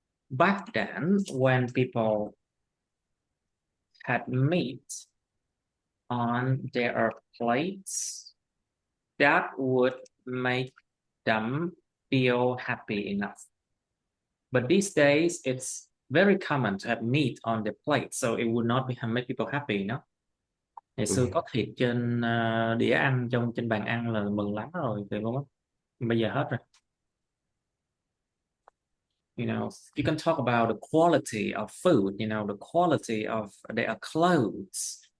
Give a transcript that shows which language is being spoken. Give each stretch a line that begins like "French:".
English: Back then, when people had meat on their plates, that would make them feel happy enough. But these days, it's very common to have meat on the plate, so it would not make people happy, no?
Vietnamese: Ngày xưa
English: yeah,
Vietnamese: có thịt trên đĩa ăn trên bàn ăn là mừng lắm rồi, thì không. Bây giờ hết rồi.
English: You know, you can talk about the quality of food, you know, the quality of their clothes.